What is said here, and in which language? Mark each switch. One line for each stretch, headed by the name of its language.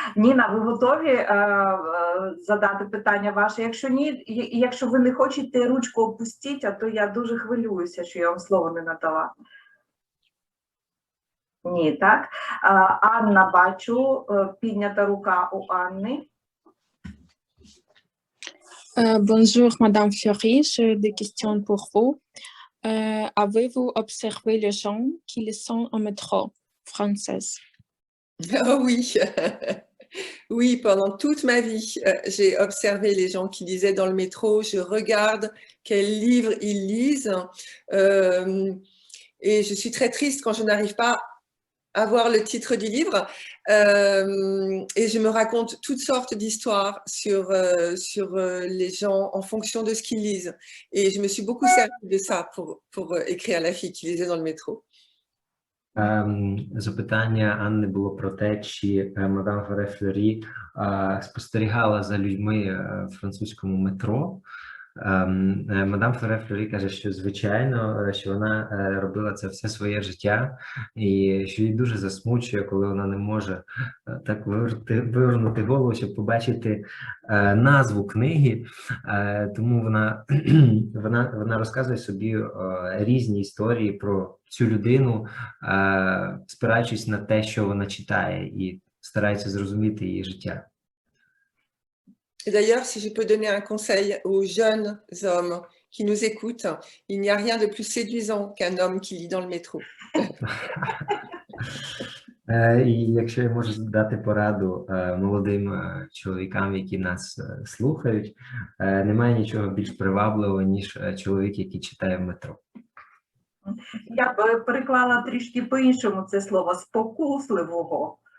Ukrainian: Ніна, ви готові задати питання ваше? Якщо ні, якщо ви не хочете, ручку опустіть, а то я дуже хвилююся, що я вам слово не надала. Ні, так? Анна, бачу, піднята рука у Анни.
French: Bonjour, Madame Fleury, j'ai des questions pour vous. Avez-vous observé les gens qui lisent en métro française? Oh oui, oui, pendant toute ma vie, j'ai observé les gens qui lisaient dans le métro. Je regarde quels livres ils lisent, et je suis très triste quand je n'arrive pas à voir le titre du livre, et je me raconte toutes sortes d'histoires sur les gens en fonction de ce qu'ils lisent. Et je me suis beaucoup servie de ça pour écrire à la fille qui lisait dans le métro.
Ukrainian: Запитання Анни було про те, чи мадам Флорі спостерігала за людьми в французькому метро. Мадам Флорі каже, що звичайно, що вона робила це все своє життя, і що їй дуже засмучує, коли вона не може так вивернути голову, щоб побачити назву книги. Тому вона розказує собі різні історії про цю людину, спираючись на те, що вона читає, і старається зрозуміти її життя.
French: Et d'ailleurs, si je peux donner un conseil aux jeunes hommes qui nous écoutent, il n'y a rien de plus séduisant qu'un homme qui lit dans le métro.
Ukrainian: І якщо я можу дати пораду молодим чоловікам, які нас слухають, немає нічого більш привабливого, ніж чоловік, який читає в метро. Я б переклала трішки по-іншому це слово «спокусливого».